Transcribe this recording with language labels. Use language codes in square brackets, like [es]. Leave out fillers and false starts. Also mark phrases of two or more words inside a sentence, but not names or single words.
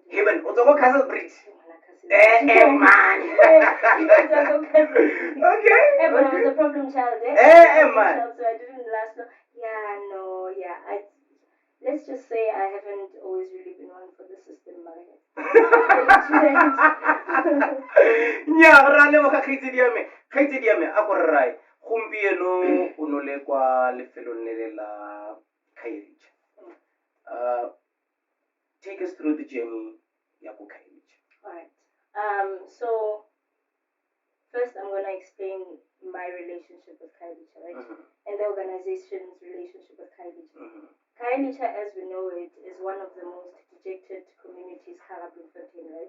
[en] Heaven, what's over Castle Bridge? Man. Okay. But I was a problem child. Man. So I didn't last long. Let's just say I haven't always really been one for the system, Maria. [tn] Nya ra le mo khaitsedi ya me a go rrai gompieno o no le kwa lefelong le la Khayelitsha. [en] Take us through the journey [tn] ya go [en] Khayelitsha. All right. So first I'm going to explain my relationship with Khayelitsha, right? And the organization's relationship with Khayelitsha. Khayelitsha, as we know it, is one of the most dejected communities in Bloemfontein, right?